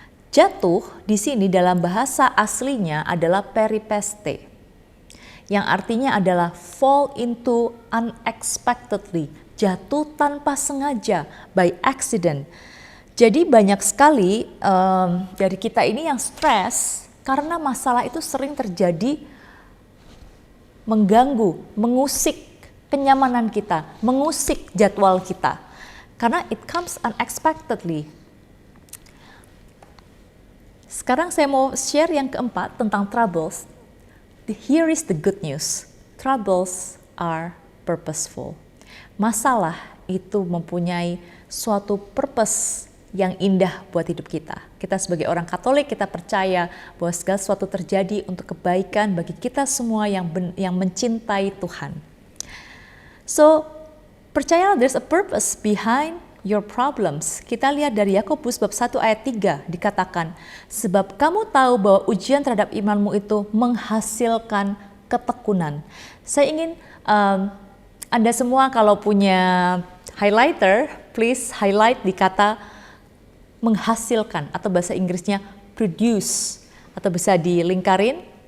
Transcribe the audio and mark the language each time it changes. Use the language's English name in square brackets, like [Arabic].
[Indonesian] Jatuh di sini dalam bahasa aslinya adalah peripeste, yang artinya adalah [English] fall into unexpectedly, [Indonesian] jatuh tanpa sengaja, [English] by accident. [Indonesian] Jadi banyak sekali dari kita ini yang stres karena masalah itu sering terjadi mengganggu, mengusik kenyamanan kita, mengusik jadwal kita. [English] Karena it comes unexpectedly. [Indonesian] Sekarang saya mau share yang keempat tentang troubles. [English] Here is the good news. Troubles are purposeful. [Indonesian] Masalah itu mempunyai suatu purpose yang indah buat hidup kita. Kita sebagai orang Katolik, kita percaya bahwa segala sesuatu terjadi untuk kebaikan bagi kita semua yang mencintai Tuhan. So, percayalah [English] there's a purpose behind your problems. [Indonesian] Kita lihat dari Yakobus bab 1 ayat 3 dikatakan, sebab kamu tahu bahwa ujian terhadap imanmu itu menghasilkan ketekunan. Saya ingin Anda semua kalau punya highlighter, [English] please highlight [Indonesian] di kata menghasilkan atau bahasa Inggrisnya produce atau bisa dilingkarin.